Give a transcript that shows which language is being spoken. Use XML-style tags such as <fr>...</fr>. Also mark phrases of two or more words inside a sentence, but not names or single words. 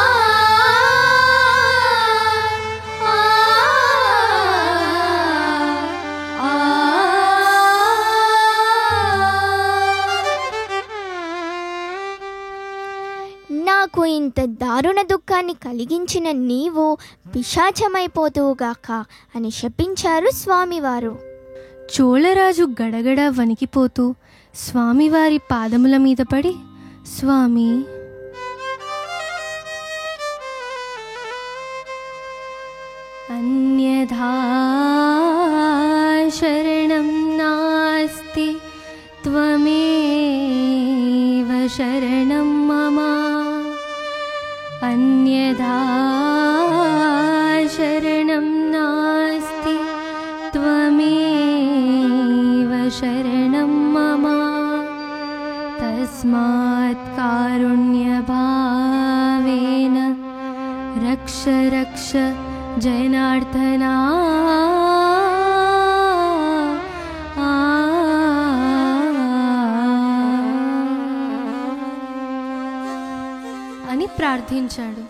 <te>నాకు ఇంత దారుణ దుఃఖాన్ని కలిగించిన నీవు పిశాచమైపోతువుగాక అని శపించారు స్వామివారు. చోళరాజు గడగడ వణికిపోతూ స్వామివారి పాదముల మీద పడి, స్వామి,</te> <sa>అన్యథా శరణం నాస్తి త్వమేవ శరణం మమ, అన్యథా శరణం నాస్తి త్వమేవ శరణం మమ, తస్మాత్ కారుణ్యభావేన రక్ష రక్ష జనార్దనా.</sa> <te>అని ప్రార్థించాడు.</te>